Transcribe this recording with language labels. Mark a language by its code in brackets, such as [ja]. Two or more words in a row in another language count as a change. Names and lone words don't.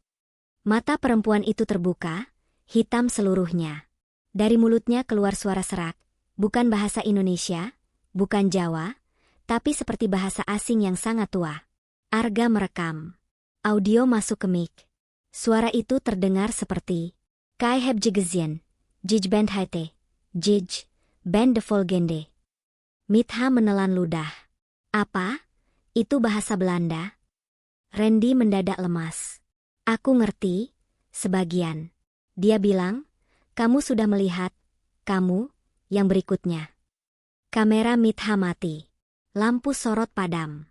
[id] Mata perempuan itu terbuka, hitam seluruhnya. Dari mulutnya keluar suara serak, bukan bahasa Indonesia, bukan Jawa, tapi seperti bahasa asing yang sangat tua. Arga merekam. Audio masuk ke mic. Suara itu terdengar seperti [nl] Kai heb je gezien, jij bent het, jij bent de volgende. [id] Mitha menelan ludah. Apa? Itu bahasa Belanda? Randy mendadak lemas. Aku ngerti, sebagian. Dia bilang, kamu sudah melihat, kamu, yang berikutnya. Kamera Mitha mati. Lampu sorot padam.